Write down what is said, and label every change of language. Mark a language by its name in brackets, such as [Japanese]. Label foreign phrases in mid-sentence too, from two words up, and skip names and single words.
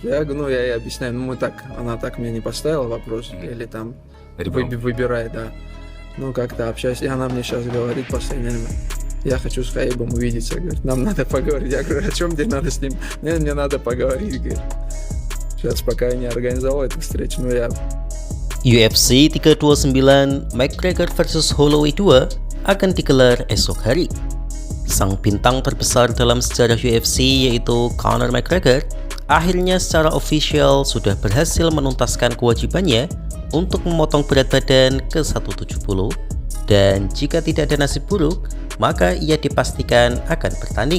[Russian] Я говорю, ну, я ей объясняю, ну, она так мне не поставила вопрос, или там, выбирай, да. Ну, как-то общаюсь, и она мне сейчас говорит в последнее время, я хочу с Хабибом увидеться, говорит, нам надо поговорить. Я говорю, о чем тебе надо с ним? Нет, мне надо поговорить, говорит. Сейчас пока я не организовал эту встречу, но я... [Indonesian] UFC 329 McGregor vs Holloway 2 akan digelar esok hari. Sang bintang terbesar dalam sejarah UFC yaitu Conor McGregor akhirnya secara official sudah berhasil menuntaskan kewajibannya untuk memotong berat badan ke 170 dan jika tidak ada nasib buruk maka ia dipastikan akan bertanding.